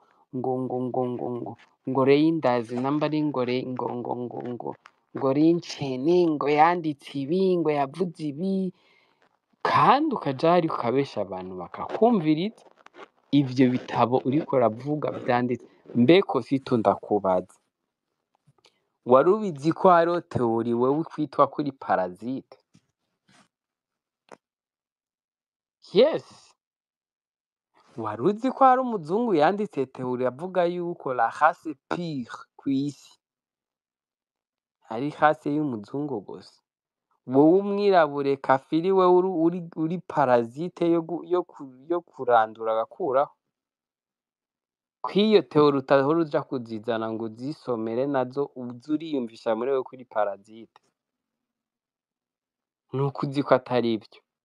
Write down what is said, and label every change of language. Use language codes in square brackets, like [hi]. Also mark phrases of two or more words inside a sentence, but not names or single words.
[rn] ngo Reyindazi namba ari ngo Rinceni ngo yanditse ibi ngo yavuze ibi kandi ukaja hari ukabesha abantu bakakumviriza ivyo bitabo uriko uravuga vyanditse mbeko Kosito ndakubaza wari ubizi ko hariho teori wewe kwitwa kuri parasite yes wari uzi ko hari umuzungu yanditse teori avuga yuko la [fr] race pure [rn] kw'isi ari race y'umuzungu gusa wowe umwirabure kafiri wewe uri parasite yo kurandura agakuraho kw'iyo teori utahora uja kuzizana ngo uzisomere nazo uze uriyumvisha muri wewe kuri parasite nuko uzi ko atari ivyo